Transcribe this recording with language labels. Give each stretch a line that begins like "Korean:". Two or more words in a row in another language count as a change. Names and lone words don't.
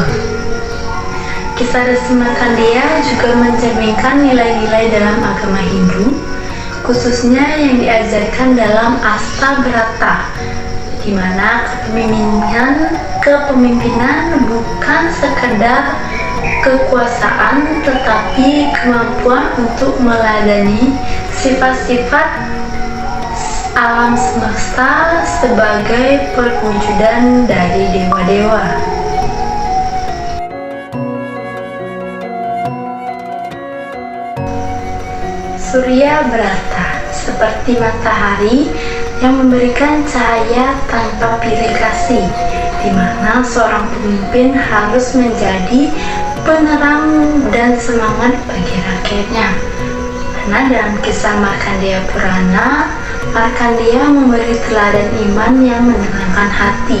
Indonesian: Kisah Resi Markandeya juga mencerminkan nilai-nilai dalam agama Hindu, khususnya yang diajarkan dalam Astabrata, di mana kepemimpinan bukan sekedar kekuasaan, tetapi kemampuan untuk meladeni sifat-sifat alam semesta sebagai perwujudan dari dewa-dewa. Surya Brata seperti matahari yang memberikan cahaya tanpa pilih kasih, di mana seorang pemimpin harus menjadi penerang dan semangat bagi rakyatnya. Karena dalam kisah Markandeya Purana, Markandeya memberi teladan iman yang menenangkan hati.